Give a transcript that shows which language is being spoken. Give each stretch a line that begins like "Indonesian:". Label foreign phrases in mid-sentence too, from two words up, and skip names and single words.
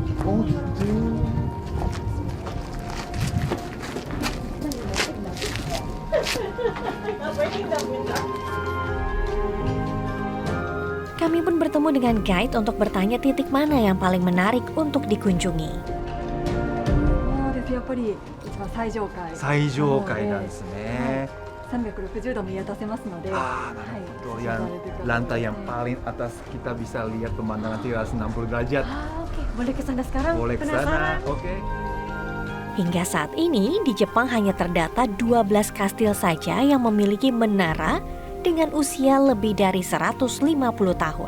Indonesian: Oh gitu. Kami pun bertemu dengan guide untuk bertanya titik mana yang paling menarik untuk dikunjungi.
Japanese: やっぱり一番最上階最上階なんですね。 360度見渡せますので、
Indonesian: Ah, betul. Yang lantai yang paling atas kita bisa lihat pemandangan 360 derajat. Oke, boleh ke sana sekarang? Boleh ke Penasaran? sana. Oke. Hingga saat ini, di Jepang hanya terdata 12 kastil saja yang memiliki menara dengan usia lebih dari 150 tahun.